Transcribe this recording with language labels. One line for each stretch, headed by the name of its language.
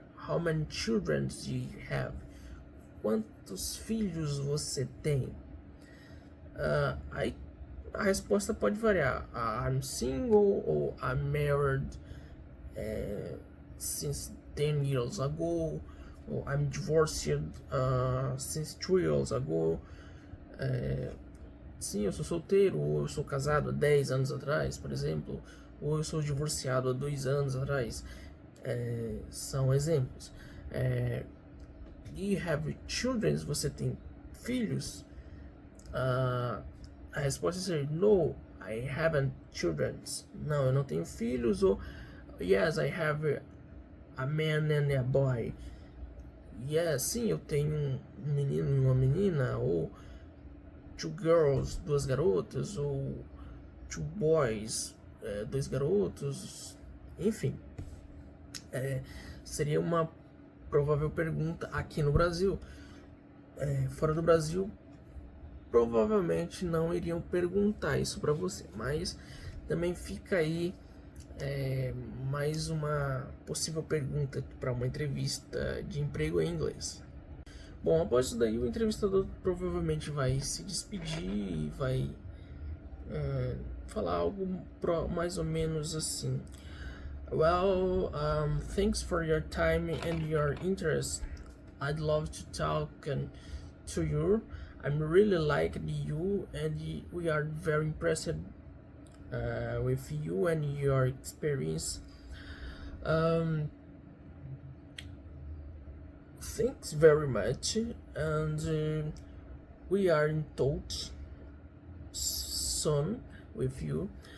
English: How many children do you have?
Portuguese: Quantos filhos você tem? Aí a resposta pode variar.
English: I'm single ou I'm married since 10 years ago, ou I'm divorced since 2 years ago.
Portuguese: Sim, eu sou solteiro, ou eu sou casado há 10 anos atrás, por exemplo, ou eu sou divorciado há 2 anos atrás. São exemplos.
English: Do you have children?
Portuguese: Você tem filhos? A resposta seria
English: no, I haven't children.
Portuguese: Não, eu não tenho filhos.
English: Ou yes, I have a man and a boy.
Portuguese: Yes, sim, eu tenho um menino e uma menina. Ou
English: two girls,
Portuguese: 2 garotas. Ou
English: two boys,
Portuguese: 2 garotos. Enfim, seria uma provável pergunta aqui no Brasil. Fora do Brasil, provavelmente não iriam perguntar isso para você, mas também fica aí mais uma possível pergunta para uma entrevista de emprego em inglês. Bom, após isso daí, o entrevistador provavelmente vai se despedir e vai falar algo mais ou menos assim:
English: Well, thanks for your time and your interest. I'd love to talk to you. I'm really like you, and we are very impressed with you and your experience. Thanks very much, and we are in touch soon with you.